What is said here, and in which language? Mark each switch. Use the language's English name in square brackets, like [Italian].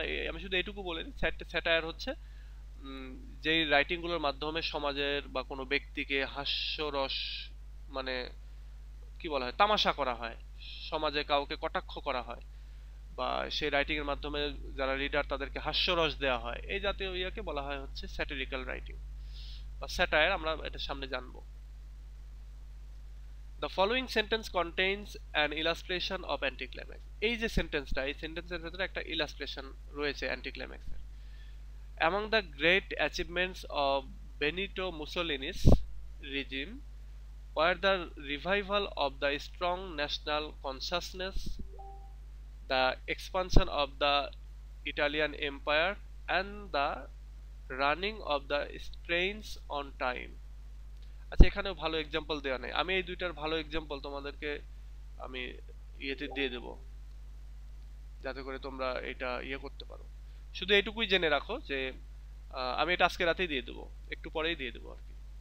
[Bangla] আমি শুধু এইটুকু বলে দিই, স্যাটায়ার হচ্ছে যেই রাইটিংগুলোর মাধ্যমে সমাজের বা কোনো ব্যক্তিকে হাস্যরস, মানে কি বলা হয়, তামাশা করা হয়, সমাজে কাউকে কটাক্ষ করা হয়, বা সেই রাইটিং এর মাধ্যমে যারা রিডার তাদেরকে হাস্যরস দেওয়া হয়, এই জাতীয় ইয়াকে বলা হয় হচ্ছে স্যাটিরিক্যাল রাইটিং বা স্যাটায়ার। আমরা এটা সামনে জানবো। [English] The following sentence contains an illustration of anticlimax. [Bangla] এই যে সেন্টেন্সটা, এই সেন্টেন্সের ভিতরে একটা ইলাস্ট্রেশন রয়েছে অ্যান্টিক্লাইম্যাক্স এর। [English] Among the great achievements of Benito Mussolini's regime were the revival of the strong national consciousness, the expansion of the Italian Empire, and the running of the trains on time. [Bangla] আচ্ছা, এখানেও ভালো example দেওয়া নেই। আমি এই দুইটার ভালো example তোমাদেরকে আমি ইয়েতে দিয়ে দেব, যাতে করে তোমরা এটা ইয়ে করতে পারো। শুধু এইটুকুই জেনে রাখো যে আমি এটা আজকে রাতেই দিয়ে দেবো, একটু পরেই দিয়ে দেবো আর কি।